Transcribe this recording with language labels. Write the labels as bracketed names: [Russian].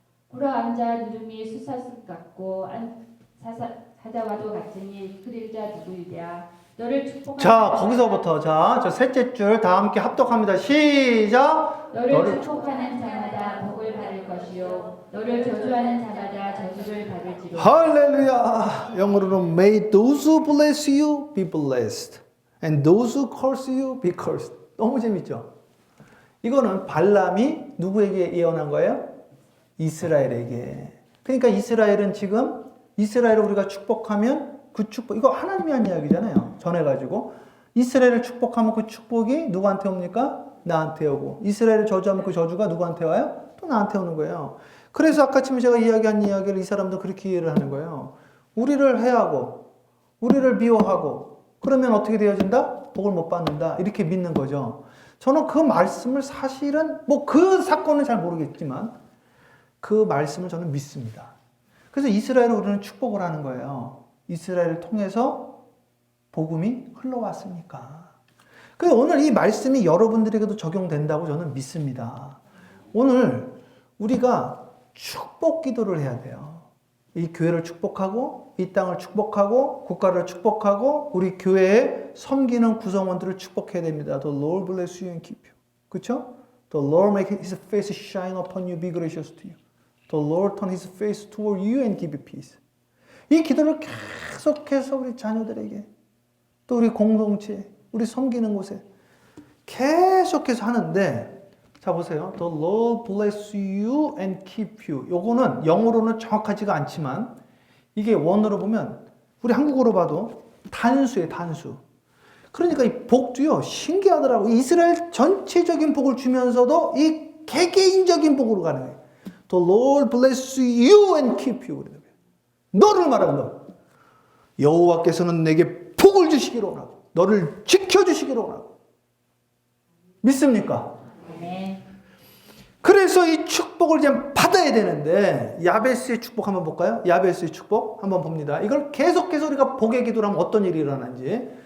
[Korean] 굴어 앉아 누름이 수사슬 같고 사자와도 같으니 그릴 자 누구이랴. 너를 축복하는 자, 거기서부터 저 셋째 줄 다 함께 합독합니다. 시작. 너를 축복하는 자마다 복을 받을 것이요 너를 저주하는 자마다 저주를 받을지로. 할렐루야. 영어로는 [English] May those who bless you be blessed and those who curse you be cursed. [Korean] 너무 재밌죠? 이거는 발람이 누구에게 예언한 거예요? 이스라엘에게. 그러니까 이스라엘은 지금 이스라엘을 우리가 축복하면 그 축복, 이거 하나님이 한 이야기잖아요. 전해가지고 이스라엘을 축복하면 그 축복이 누구한테 옵니까? 나한테 오고, 이스라엘을 저주하면 그 저주가 누구한테 와요? 또 나한테 오는 거예요. 그래서 아까쯤 제가 이야기한 이야기를 이 사람도 그렇게 이해를 하는 거예요. 우리를 해하고 우리를 미워하고 그러면 어떻게 되어진다? 복을 못 받는다. 이렇게 믿는 거죠. 저는 그 말씀을 사실은 뭐 그 사건은 잘 모르겠지만 그 말씀을 저는 믿습니다. 그래서 이스라엘을 우리는 축복을 하는 거예요. 이스라엘을 통해서 복음이 흘러왔으니까. 그래서 오늘 이 말씀이 여러분들에게도 적용된다고 저는 믿습니다. 오늘 우리가 축복 기도를 해야 돼요. 이 교회를 축복하고 이 땅을 축복하고 국가를 축복하고 우리 교회에 섬기는 구성원들을 축복해야 됩니다. [English] The Lord bless you and keep you. [Korean] 그렇죠? [English] The Lord make His face shine upon you, be gracious to you. The Lord turn His face toward you and give you peace. [Korean] 이 기도를 계속해서 우리 자녀들에게 또 우리 공동체, 우리 섬기는 곳에 계속해서 하는데 자 보세요. [English] The Lord bless you and keep you. [Korean] 요거는 영어로는 정확하지가 않지만 이게 원어로 보면 우리 한국어로 봐도 단수예요, 단수. 그러니까 이 복도요 신기하더라고요. 이스라엘 전체적인 복을 주면서도 이 개개인적인 복으로 가는 거예요. [English] The Lord bless you and keep you. [Korean] 너를 말하는 너. 여호와께서는 내게 복을 주시기로 원하고 너를 지켜주시기로 원하고. 믿습니까? 네. 그래서 이 축복을 이제 받아야 되는데 야베스의 축복 한번 볼까요? 야베스의 축복 한번 봅니다. 이걸 계속해서 우리가 복의 기도를 하면 어떤 일이 일어나는지.